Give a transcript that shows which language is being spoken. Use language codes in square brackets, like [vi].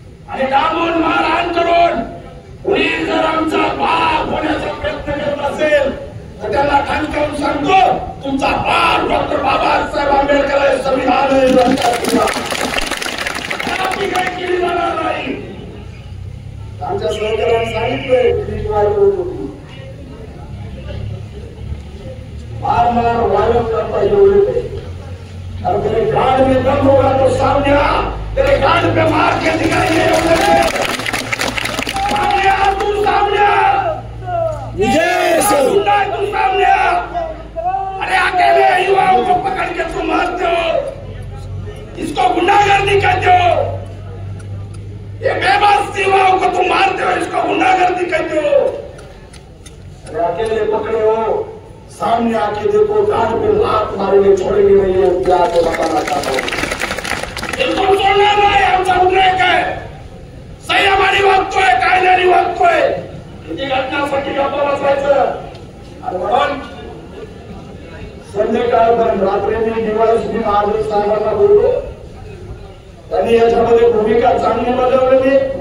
[mr] आणि डांबून मारहाण करून कुणी जर आमचा बाप होण्याचा प्रयत्न करत असेल तर त्यांना ठणकावून सांगतो, तुमचा बाप डॉक्टर बाबासाहेब आंबेडकर आहे, संविधान काही केली जाणार नाही. आमच्या सहकार्याने सांगितलंय मार वायरल करता एवढे [hi] और तेरे गाड़ में दम होगा तो सामने आ, तेरे गाड़ पे मार के दिखाएंगे. सामने आ, तू सामने आ, तू सामने आ. अरे अकेले युवाओं को पकड़ के तुम मारते हो, इसको गुंडागर्दी कहते हो. ये बेबस युवाओं को तुम मारते हो, इसको गुंडागर्दी कहते हो. अरे अकेले पकड़े हो, सामने आके देखो, कान पे लात मारेंगे, छोड़ेंगे नहीं है, क्या आपको बताना चाहता हूँ। [mr] बिल्कुल सोडणार नाही, आमचा उद्रेक आहे, संयम आणि वागतोय, कायद्याने वागतोय, किती घटनासाठी गप्प बसायचं. आणि म्हणून संध्याकाळपर्यंत रात्री मी दिवाळी सुद्धा महादेव साहेबांना बोललो, त्यांनी याच्यामध्ये भूमिका चांगली बजावलेली.